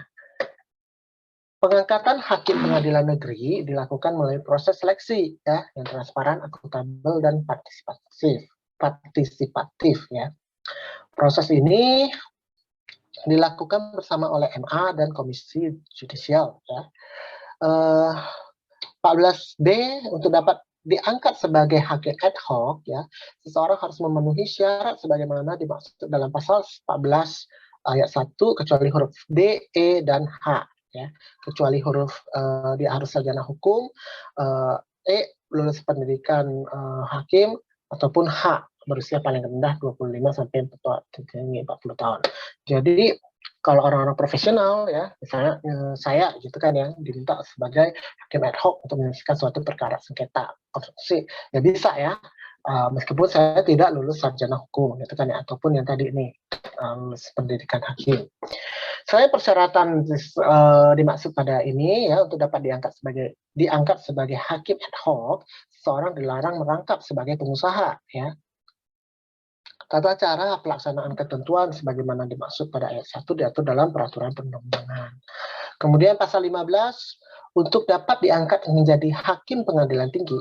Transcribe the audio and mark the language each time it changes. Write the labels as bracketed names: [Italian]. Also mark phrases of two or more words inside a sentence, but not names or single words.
[Indonesian] Pengangkatan hakim pengadilan negeri dilakukan melalui proses seleksi ya yang transparan, akuntabel dan partisipatif ya. Proses ini dilakukan bersama oleh MA dan Komisi Yudisial ya. 14B untuk dapat diangkat sebagai hakim ad hoc ya, seseorang harus memenuhi syarat sebagaimana dimaksud dalam pasal 14 ayat 1 kecuali huruf D, E dan H ya. Kecuali huruf dia harus sarjana hukum, E lulus pendidikan hakim ataupun H berusia paling rendah 25 sampai 40 tahun. Jadi kalau orang-orang profesional ya, misalnya saya gitu kan ya, diminta sebagai hakim ad hoc untuk menyelesaikan suatu perkara sengketa konstitusi, ya bisa ya, meskipun saya tidak lulus sarjana hukum gitu kan ya, ataupun yang tadi ini lulus pendidikan hakim. Saya persyaratan dimaksud pada ini ya untuk dapat diangkat sebagai hakim ad hoc, seseorang dilarang merangkap sebagai pengusaha ya. Tata cara pelaksanaan ketentuan sebagaimana dimaksud pada ayat 1 diatur dalam peraturan perundang-undangan. Kemudian pasal 15 untuk dapat diangkat menjadi hakim pengadilan tinggi.